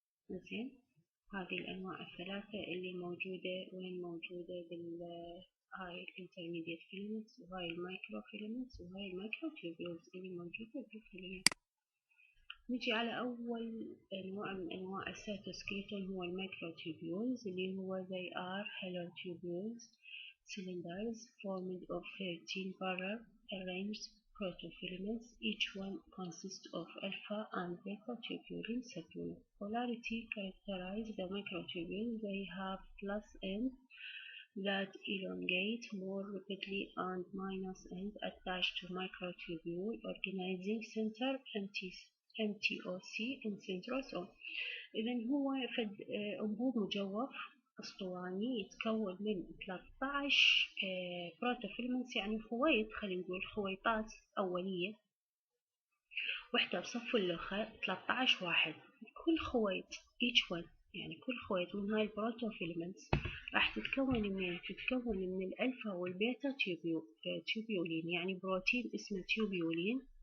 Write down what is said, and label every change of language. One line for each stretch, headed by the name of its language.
Arabic: زين، هذه الأنواع الثلاثة اللي موجودة وين موجودة هاي الانترميديت فيلمنتس، وهاي المايكرو فيلمنتس، وهاي الميكروتوبيولز اللي موجودة بالخلية. نجي على أول نوع من أنواع السيتوسكيلتون هو الميكروتوبيولز، اللي هو
English: they are hollow tubules cylinders formed of 13 parallel arranged protofilaments. Each one consists of alpha and beta tubulin subunits. Polarity characterize the microtubules. They have plus end that elongate more rapidly and minus end attached to microtubule organizing center MTOC in centrosome.
Arabic: إذا هو أنبوب مجوف أسطواني يتكون من 13 بروتوفيلمنتس، يعني خويط، خلينا نقول خويطات أولية، وحدة بصف اللخة 13 واحد. كل خويط
English: each one
Arabic: يعني كل خويط من هاي البروتوفيلمنتس راح تتكون من الألفا والبيتا تيوبيولين، يعني بروتين اسمه تيوبيولين.